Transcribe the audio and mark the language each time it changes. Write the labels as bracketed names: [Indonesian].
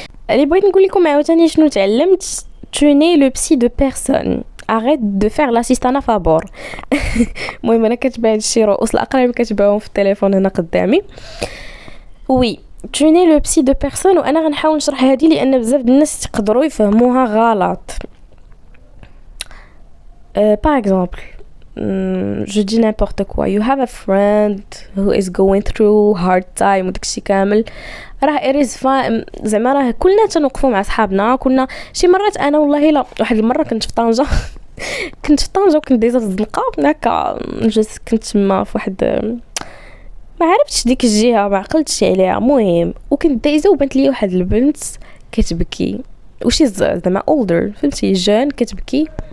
[Arabic] اللي بغيت نقول لكم عاوتاني شنو تعلمت، توني لو بسي دو بيرسون، [French] arrête de faire l'assistant favor. [Arabic] المهم انا كتبان هادشي رؤوس الاقلام كتباهم في التليفون هنا قدامي. وي توني لو بسي دو بيرسون، وانا غنحاول نشرح هذه لان بزاف د الناس يقدروا يفهموها غلط. [French] par exemple je dis n'importe quoi, [English] you have a friend who is going through hard time [Arabic] وداكشي كامل، راه اريز زعما راه كلنا تنوقفوا مع صحابنا. كنا شي مرات انا والله لا واحد المره كنت في طنجه وكنت دايزه في الزنقه هكا كنت ما في واحد ما عرفتش ديك الجهه ما عقلتش عليها، المهم وكنت دايزه وبانت لي واحد البنت كتبكي وشي زعما اولدر فهمتي جان كتبكي